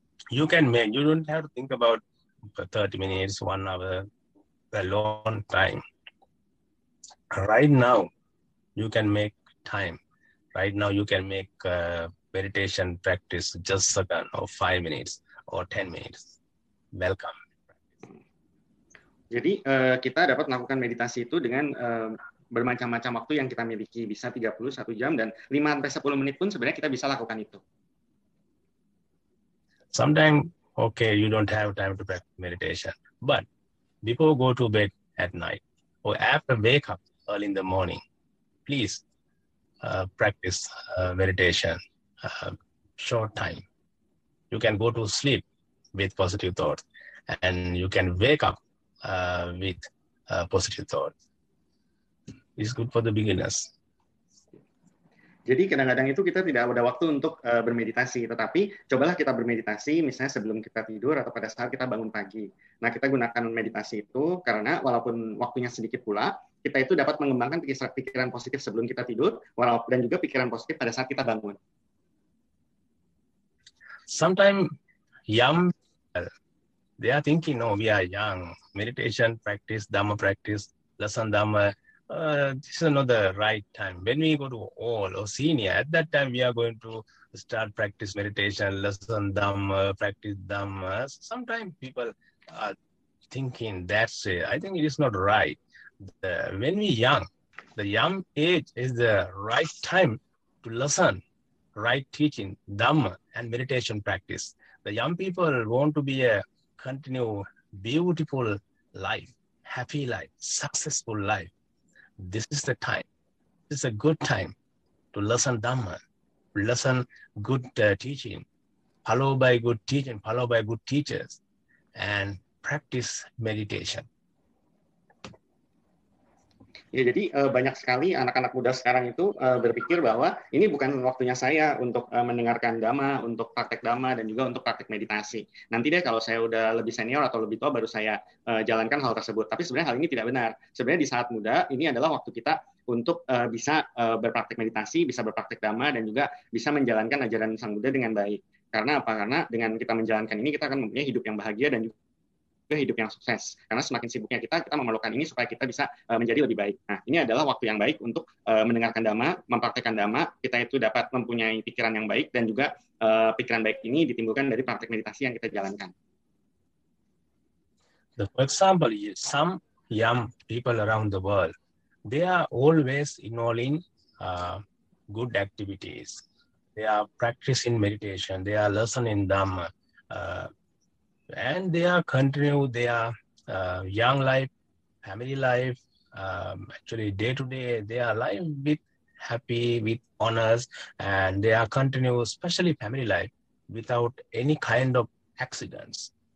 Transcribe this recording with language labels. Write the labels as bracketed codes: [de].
[en] You can make, you don't have to think about 30 minutes, 1 hour, a long time. Right now, you can make time. Right now, you can make meditation practice just a second or 5 minutes or 10 minutes. Welcome. [id] Jadi kita dapat melakukan meditasi itu dengan bermacam-macam waktu yang kita miliki. Bisa 31 jam dan 5-10 menit pun sebenarnya kita bisa lakukan itu. [en] Sometimes, okay, you don't have time to practice meditation. But before go to bed at night or after wake up early in the morning, please practice meditation short time. You can go to sleep with positive thoughts and you can wake up with positive thoughts. It's good for the beginners. [id] Jadi kadang-kadang itu kita tidak ada waktu untuk bermeditasi, tetapi cobalah kita bermeditasi misalnya sebelum kita tidur atau pada saat kita bangun pagi. Nah, kita gunakan meditasi itu karena walaupun waktunya sedikit pula, kita itu dapat mengembangkan pikiran positif sebelum kita tidur, dan juga pikiran positif pada saat kita bangun. [en] Sometimes young they are thinking, no, we are young. Meditation practice, Dhamma practice, lesson Dhamma, this is not the right time. When we go to old or senior, at that time we are going to start practice meditation, lesson Dhamma, practice Dhamma. Sometimes people are thinking that's it. I think it is not right. When we young, the young age is the right time to listen, right teaching, Dhamma and meditation practice. The young people want to be a continue beautiful life, happy life, successful life. This is the time. This is a good time to listen Dhamma, listen good teaching, followed by good teaching, followed by good teachers, and practice meditation. [id] Ya, jadi banyak sekali anak-anak muda sekarang itu berpikir bahwa ini bukan waktunya saya untuk mendengarkan Dhamma, untuk praktek Dhamma, dan juga untuk praktek meditasi. Nanti deh kalau saya udah lebih senior atau lebih tua baru saya jalankan hal tersebut. Tapi sebenarnya hal ini tidak benar. Sebenarnya di saat muda ini adalah waktu kita untuk bisa berpraktek meditasi, bisa berpraktek Dhamma, dan juga bisa menjalankan ajaran Sang Buddha dengan baik. Karena apa? Karena dengan kita menjalankan ini kita akan mempunyai hidup yang bahagia dan juga hidup yang sukses. Karena semakin sibuknya kita memerlukan ini supaya kita bisa menjadi lebih baik. Nah, ini adalah waktu yang baik untuk mendengarkan Dhamma, mempraktekkan Dhamma. Kita itu dapat mempunyai pikiran yang baik dan juga pikiran baik ini ditimbulkan dari praktek meditasi yang kita jalankan. [en] For example, some young people around the world, they are always involving good activities. They are practicing meditation. They are listening Dhamma. And they are continue their young life, family life, actually day to day, they are life with happy, with honors, and they are continue, especially family life, without any kind of accidents.